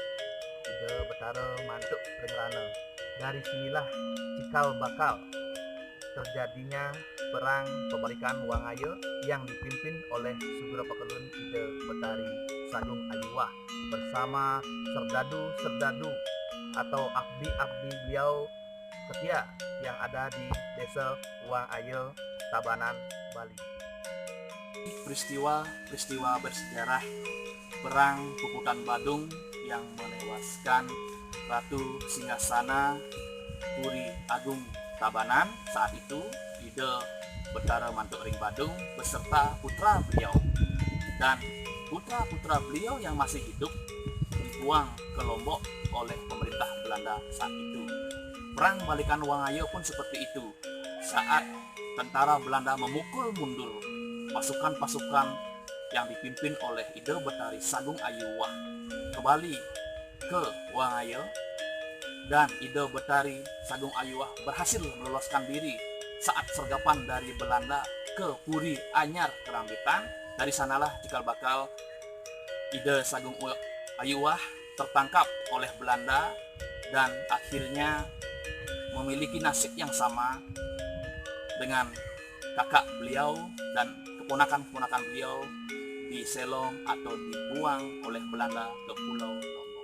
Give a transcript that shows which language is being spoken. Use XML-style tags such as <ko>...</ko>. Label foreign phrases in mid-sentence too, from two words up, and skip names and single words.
<id>Ide Betara Mantuk Ringrana. Dari sinilah cikal bakal terjadinya Perang Pembalikan Wangaya yang dipimpin oleh Sugro Pekelun Ide Betari Sagung Ayuwah bersama serdadu-serdadu atau abdi-abdi beliau setia yang ada di Desa Wangaya, Tabanan, Bali. Peristiwa bersejarah Perang Pupukan Badung yang menewaskan Ratu Singgasana Puri Agung Tabanan saat itu Ide Betara Mantuk Ring Badung beserta putra beliau, dan putra-putra beliau yang masih hidup dibuang ke Lombok oleh pemerintah Belanda saat itu. Perang balikan Wangayo pun seperti itu. Saat tentara Belanda memukul mundur pasukan-pasukan yang dipimpin oleh Ida Betari Sagung Ayuwah kembali ke Wangayo, dan Ida Betari Sagung Ayuwah berhasil meloloskan diri saat sergapan dari Belanda ke Puri Anyar Kerambitan. Dari sanalah cikal bakal Ida Sagung Ayuwah tertangkap oleh Belanda dan akhirnya memiliki nasib yang sama dengan kakak beliau dan keponakan-keponakan beliau di Selong atau dibuang oleh Belanda ke Pulau Lombok.</id>